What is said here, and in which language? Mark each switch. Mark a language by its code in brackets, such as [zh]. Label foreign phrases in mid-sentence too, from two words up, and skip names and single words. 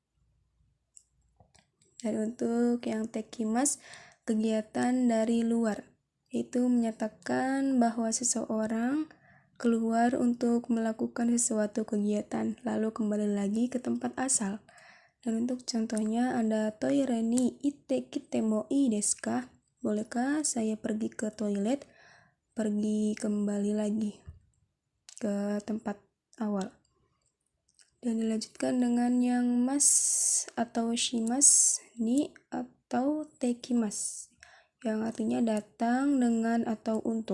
[id] Dan untuk yang tekimas, kegiatan dari luar, yaitu menyatakan bahwa seseorang keluar untuk melakukan sesuatu kegiatan lalu kembali lagi ke tempat asal. Dan untuk contohnya ada [ja] トイレに行ってきてもいいですか? [id] Bolehkah saya pergi ke toilet? Pergi kembali lagi ke tempat awal. Dan dilanjutkan dengan yang mas atau shimas ni atau tekimas, yang artinya datang dengan atau untuk.